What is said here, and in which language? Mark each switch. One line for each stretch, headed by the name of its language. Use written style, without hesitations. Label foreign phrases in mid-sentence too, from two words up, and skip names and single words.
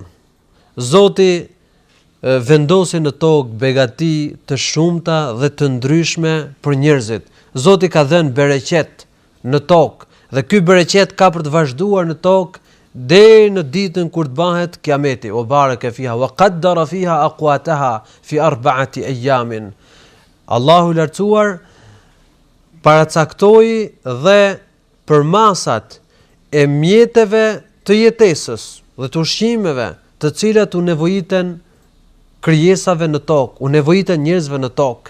Albanian: Zoti vendosi në tokë begati të shumta dhe të ndryshme për njerëzit. Zoti ka dhënë bereqet në tokë dhe ky bereqet ka për të vazhduar në tokë deri në ditën kur të bëhet kiameti.
Arabic: وبارك فيها وقدر فيها أقواتها في 4 أيام.
Albanian: Allahu i lartësuar paracaktoi dhe për masat e mjeteve të jetesës dhe të ushqimeve të cilat u nevojiten krijesave në tokë, u nevojiten njerëzve në tokë.